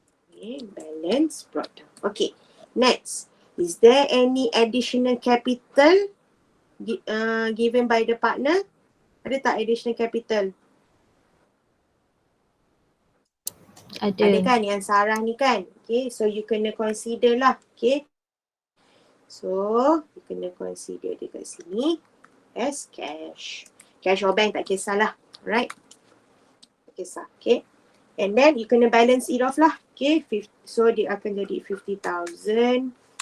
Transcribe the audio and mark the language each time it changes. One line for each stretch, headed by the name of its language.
English: Okay. Balance brought down. Okay. Next. Is there any additional capital given by the partner?
Malay: Ada tak additional capital? Ada kan yang Sarah ni kan?
English: Okay, so you kena consider lah. Okay. So, you kena consider
Malay: dekat sini
English: as cash.
Malay: Cash or bank tak kisahlah. Right? Tak kisah. Okay.
English: And then you kena balance it off lah. Okay. So,
Malay: dia akan jadi
English: 50,000.